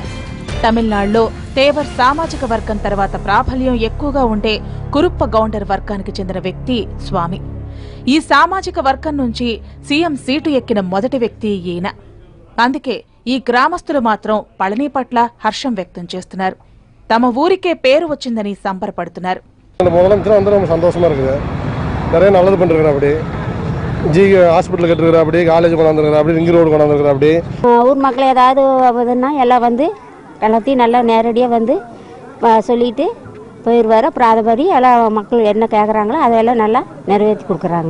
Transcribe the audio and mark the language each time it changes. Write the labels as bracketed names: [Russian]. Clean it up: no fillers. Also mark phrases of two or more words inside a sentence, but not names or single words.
[Telugu] తమిళనాడులో తేవర్ సామాజిక వర్గం తర్వాత ప్రాబల్యం ఎక్కువగా ఉండే కురుప్ప గౌండర్ వర్గానికి చెందిన వ్యక్తి స్వామి. ఈ సామాజిక వర్గం నుంచి [English] CM seat [Telugu] ఎక్కిన మొదటి వ్యక్తి ఈయన. అందుకే ఈ గ్రామస్తులు మాత్రం పళని పట్ల హర్షం వ్యక్తం చేస్తున్నారు. తమ ఊరికే పేరు వచ్చిందని సంబరపడుతున్నారు. [Tamil] ஊர் மக்கள் ஏதாவது ஆகுதுன்னா எல்லாம் வந்து எல்லாத்தையும் நல்லா நேரடியாக வந்து சொல்லிட்டு போயிடுவார். அப்புறம் அதைப்படி எல்லாம் மக்கள் என்ன கேட்குறாங்களோ அதையெல்லாம் நல்லா நிறைவேற்றி கொடுக்குறாங்க.